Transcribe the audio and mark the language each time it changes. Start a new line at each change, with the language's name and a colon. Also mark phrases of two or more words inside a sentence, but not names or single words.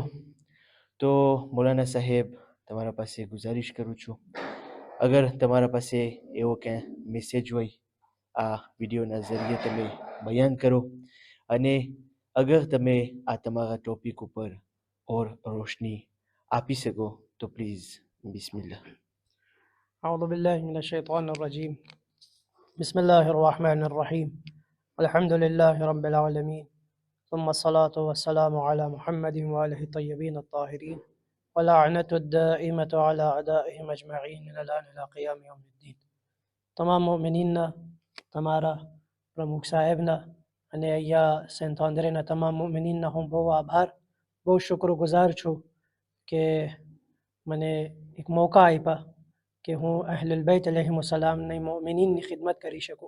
Gujarati: તો મૌલાના સાહેબ, તમારા પાસે ગુજારિશ કરું છું, અગર તમારા પાસે એવો ક્યાં મેસેજ હોય આ વિડીયોના ઝરિયે તમે બયાન કરો, અને અગર તમે આ તમારા ટોપિક ઉપર ઓર રોશની આપી શકો તો પ્લીઝ બિસ્મિલ્લાહ.
Arabic: أعوذ بالله من الشيطان الرجيم. بسم الله الرحمن الرحيم. الحمد لله رب العالمين، ثم الصلاة والسلام على محمد وآله الطيبين الطاهرين، ولعنة الدائمة على أعدائهم أجمعين من الآن إلى قيام يوم الدين.
Gujarati: તમામ મોમિનીનના, તમારા પ્રમુખ સાહેબના અને અહીંયા સેન્ટ આંદ્રેના તમામ મોમિનીનના હું બહુ આભાર, બહુ શુક્રગુજાર છું કે મને એક મોકા આપ્યા કે હું
Arabic: أهل البيت عليهم السلام
Gujarati: મોમિનીનની ખિદમત કરી શકું.